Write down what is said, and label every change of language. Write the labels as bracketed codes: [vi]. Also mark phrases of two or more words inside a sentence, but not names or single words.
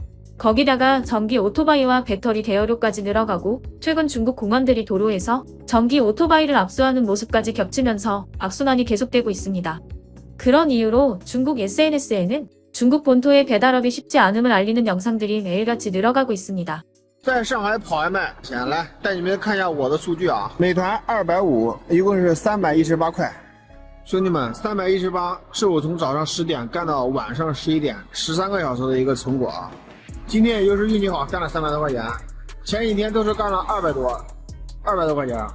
[ko] 거기다가 전기 오토바이와 배터리 대여료까지 늘어가고 최근 중국 공원들이 도로에서 전기 오토바이를 압수하는 모습까지 겹치면서 악순환이 계속되고 있습니다. 그런 이유로 중국 SNS에는 중국 본토의 배달업이 쉽지 않음을 알리는 영상들이 매일같이 늘어가고 있습니다. [zh] 在上海跑外卖，来带你们看一下我的数据啊。美团250，一共是318块。兄弟们，318是我从早上10点干到晚上11点，13个小时的一个成果啊。今天也就是运气好，干了300多块钱，前几天都是干了200多块钱。